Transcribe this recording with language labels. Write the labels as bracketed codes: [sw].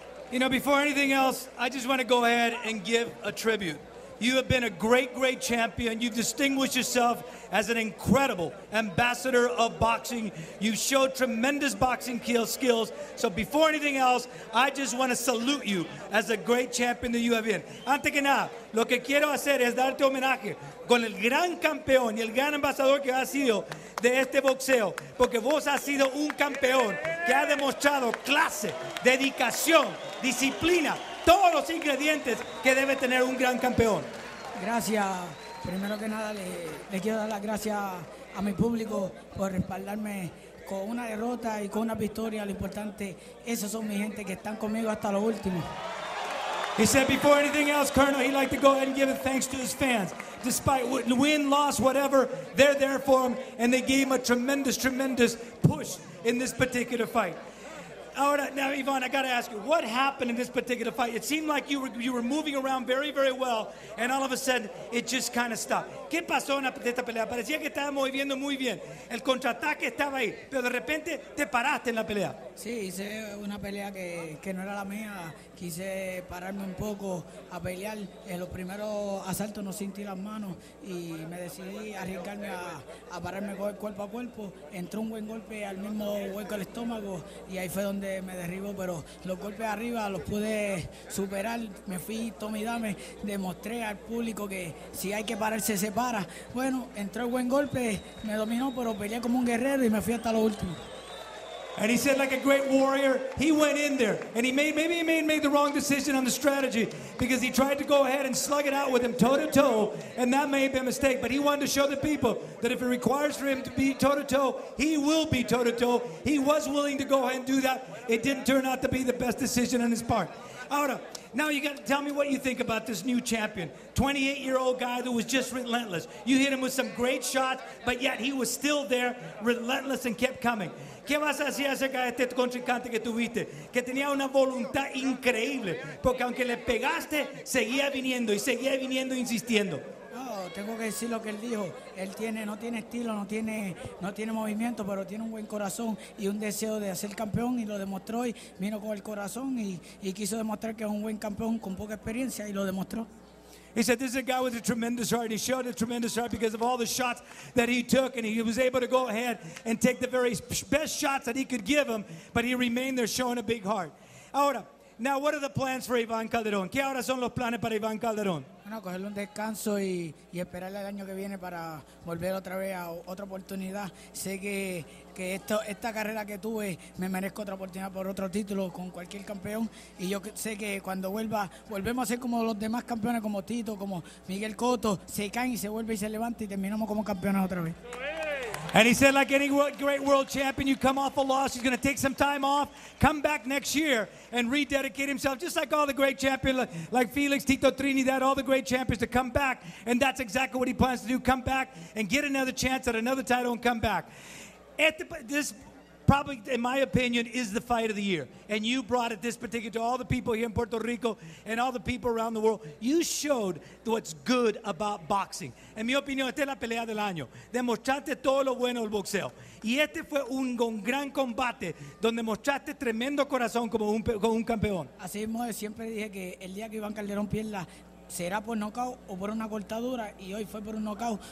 [en] You know, before anything else, I just want to go ahead and give a tribute. You have been a great, great champion. You've distinguished yourself as an incredible ambassador of boxing. You showed tremendous boxing skills. So before anything else, I just want to salute you as a great champion that you have been. [es] Antes que nada, lo que quiero hacer es darte homenaje con el gran campeón y el gran embajador que has sido de este boxeo, porque vos has sido un campeón que ha demostrado clase, dedicación, disciplina, todos los ingredientes que debe tener un gran campeón. Gracias. Primero que nada, le quiero dar las gracias a mi público por respaldarme con una derrota y con una victoria. Lo importante, esos son mi gente que están conmigo hasta lo último. [en] He said before anything else, Colonel, he'd like to go ahead and give thanks to his fans. Despite win, loss, whatever, they're there for him, and they gave him a tremendous, tremendous push in this particular fight. [es] Ahora, [en] now, Ivan, I got to ask you, what happened in this particular fight? It seemed like you were moving around very, very well, and all of a sudden, it just kind of stopped. [es] ¿Qué pasó en esta pelea? Parecía que estaba moviendo muy bien. El contraataque estaba ahí, pero de repente te paraste en la pelea. Sí, hice una pelea que no era la mía. Quise pararme un poco a pelear. En los primeros asaltos no sentí las manos y me decidí arriesgarme a pararme cuerpo a cuerpo. Entró un buen golpe al mismo hueco del estómago y ahí fue donde me derribó, pero los golpes arriba los pude superar. Me fui tome y dame, demostré al público que si hay que pararse se para. Bueno, entró el buen golpe, me dominó, pero peleé como un guerrero y me fui hasta lo último. [en] And he said, like a great warrior, he went in there and he made the wrong decision on the strategy because he tried to go ahead and slug it out with him toe to toe, and that may have been a mistake. But he wanted to show the people that if it requires for him to be toe to toe, he will be toe to toe. He was willing to go ahead and do that. It didn't turn out to be the best decision on his part. [es] Ahora, [en] now you got to tell me what you think about this new champion. 28-year-old guy that was just relentless. You hit him with some great shots, but yet he was still there, relentless, and kept coming. [es] ¿Qué vas a decir acerca de este contrincante que tuviste? Que tenía una voluntad increíble, porque aunque le pegaste, seguía viniendo, insistiendo. No, tengo que decir lo que él dijo. Él no tiene estilo, no tiene movimiento, pero tiene un buen corazón y un deseo de ser campeón, y lo demostró, y vino con el corazón y quiso demostrar que es un buen campeón con poca experiencia, y lo demostró. [en] He said, this is a guy with a tremendous heart. He showed a tremendous heart because of all the shots that he took, and he was able to go ahead and take the very best shots that he could give him, but he remained there showing a big heart. [es] Ahora, [en] now what are the plans for Ivan Calderon? [es] ¿Qué ahora son los planes para Ivan Calderon? Bueno, cogerle un descanso y esperarle el año que viene para volver otra vez a otra oportunidad. Sé que esta carrera que tuve me merezco otra oportunidad por otro título con cualquier campeón, y yo sé que cuando volvemos a ser como los demás campeones, como Tito, como Miguel Cotto, se caen y se vuelve y se levanta y terminamos como campeones otra vez. [en] And he said, like any great world champion, you come off a loss, he's going to take some time off, come back next year and rededicate himself, just like all the great champions, like Felix, Tito Trinidad, all the great champions, to come back. And that's exactly what he plans to do, come back and get another chance at another title and come back. This probably, in my opinion, is the fight of the year. And you brought it this particular to all the people here in Puerto Rico and all the people around the world. You showed what's good about boxing. [es] En mi opinión, esta es la pelea del año. Demostraste todo lo bueno del boxeo. Y este fue un gran combate donde mostraste tremendo corazón como un campeón. Así mismo, siempre dije que el día que Iván Calderón pierda será por nocaut o por una cortadura, y hoy fue por un nocaut.